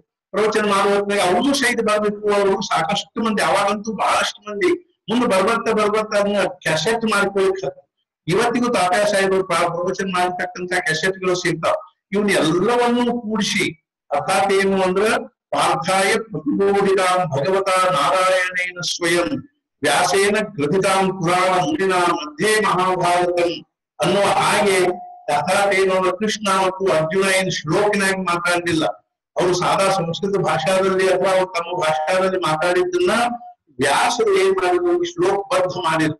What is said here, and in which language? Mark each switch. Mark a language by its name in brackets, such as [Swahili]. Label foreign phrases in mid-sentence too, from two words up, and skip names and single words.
[Kannada] ಪ್ರವಚನ ಮಾಡುವಾಗ ಅವ್ರಿಗೂ ಸಹಿತ ಬರ್ಬೇಕು. ಅವರು ಸಾಕಷ್ಟು ಮಂದಿ, ಅವಾಗಂತೂ ಬಹಳಷ್ಟು ಮಂದಿ ಮುಂದೆ ಬರ್ಬರ್ತಾ ಅದನ್ನ ಕ್ಯಾಸೆಟ್ ಮಾಡ್ಕೊಳ್ತಾರೆ. ಇವತ್ತಿಗೂ ತಾತಾ ಸಾಹೇಬರು ಪ್ರವಚನ ಮಾಡಿರ್ತಕ್ಕಂಥ ಕ್ಯಾಸೆಟ್ಗಳು ಸಿಗ್ತಾವ. ಇವನ್ ಎಲ್ಲವನ್ನೂ ಕೂಡಿಸಿ ಅರ್ಥಾತ್ ಏನು ಅಂದ್ರ [Sanskrit] ಪಾರ್ಥಾಯ ಪ್ರತಿಬೋಧಿತಾಂ ಭಗವತ ನಾರಾಯಣೇನ ಸ್ವಯಂ ವ್ಯಾಸೇನ ಗ್ರಥಿತಾಂ ಪುರಾಣ ಮುನಿನ ಮಧ್ಯೆ ಮಹಾಭಾರತಂ [Kannada] ಅನ್ನುವ ಹಾಗೆ ಅರ್ಥಾತ್ ಏನು ಅಂದ್ರೆ ಕೃಷ್ಣ ಮತ್ತು ಅರ್ಜುನ ಏನ್ ಶ್ಲೋಕಿನಾಗಿ ಮಾತಾಡಲಿಲ್ಲ. ಅವರು ಸಾದಾ ಸಂಸ್ಕೃತ ಭಾಷಾದಲ್ಲಿ ಅಥವಾ ತಮ್ಮ ಭಾಷಾದಲ್ಲಿ ಮಾತಾಡಿದ್ದನ್ನ ವ್ಯಾಸರು ಏನ್ ಮಾಡಿದ್ರು, ಶ್ಲೋಕ ಬದ್ಧ ಮಾಡಿದ್ರು.